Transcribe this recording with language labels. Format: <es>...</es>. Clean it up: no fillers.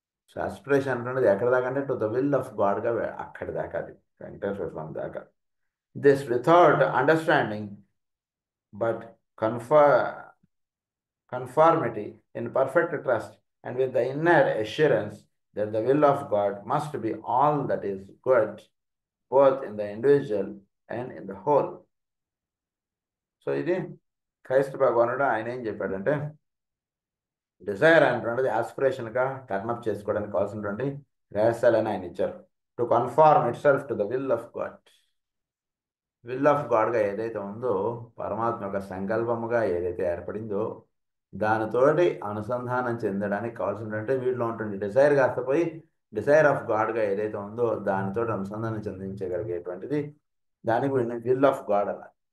<te>So aspiration అనేది ఎక్కడ దాకా అంటే టు ద విల్ ఆఫ్ గాడ్గా అక్కడి దాకా, అది వెంకటేశ్వర స్వామి దాకా.</te> <en>This without understanding but conformity in perfect trust and with the inner assurance that the will of God must be all that is good both in the individual and in the whole.</en> <te>So ఇది క్రైస్త భగవానుడు ఆయన ఏం చెప్పాడంటే Dzire అనేటువంటిది ఆస్పిరేషన్గా టర్నప్ చేసుకోవడానికి కావాల్సినటువంటి రహస్యాలని ఆయన ఇచ్చారు.</te> <en>To conform itself to the will of God.</en> <te>Will of గాడ్గా ఏదైతే ఉందో, పరమాత్మ యొక్క సంకల్పముగా ఏదైతే ఏర్పడిందో దానితోటి అనుసంధానం చెందడానికి కావాల్సినటువంటి వీటిలో ఉంటుంది డిజైర్ కాస్త పోయి డిజైర్ ఆఫ్ గాడ్గా ఏదైతే ఉందో దానితో అనుసంధానం చెందించగలిగేటువంటిది దానికి విల్ ఆఫ్ గాడ్ అలా.</te>